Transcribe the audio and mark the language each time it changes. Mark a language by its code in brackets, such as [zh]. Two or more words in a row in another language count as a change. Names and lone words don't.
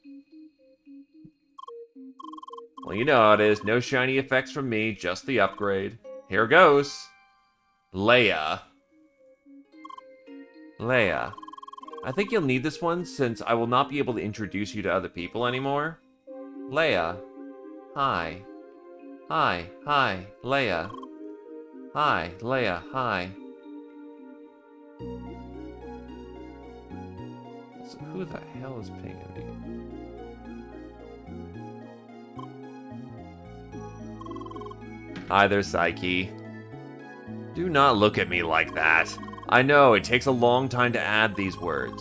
[en] Well, you know how it is. No shiny effects from me, just the upgrade. Here goes. Leia. Leia. I think you'll need this one since I will not be able to introduce you to other people anymore. Leia. Hi. Hi. Hi. Leia. Hi. Leia. Hi. So who the hell is pinging me? Hi there, Psyche. Do not look at me like that. I know, it takes a long time to add these words.